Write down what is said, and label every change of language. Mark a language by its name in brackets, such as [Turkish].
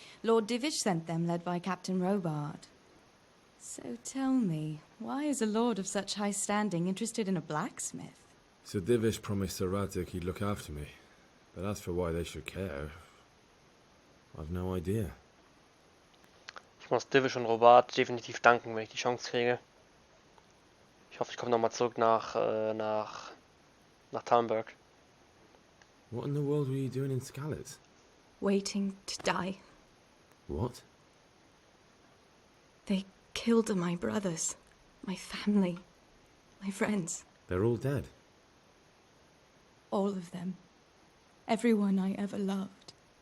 [English] Lord Divish sent them, led by Captain Robard. So tell me, why is a lord of such high standing interested in a blacksmith? Sir Divish promised Sir Radzig he'd look after me. But as for why they should care, I've no idea. [German] Ich muss Divish und Robert definitiv danken, wenn ich die Chance kriege. Ich hoffe, ich komme nochmal zurück nach Talmberg. [English] What in the world were you doing in Skalitz? Waiting to die. What? They killed my brothers, my family, my friends. They're all dead. All of them. Everyone I ever loved.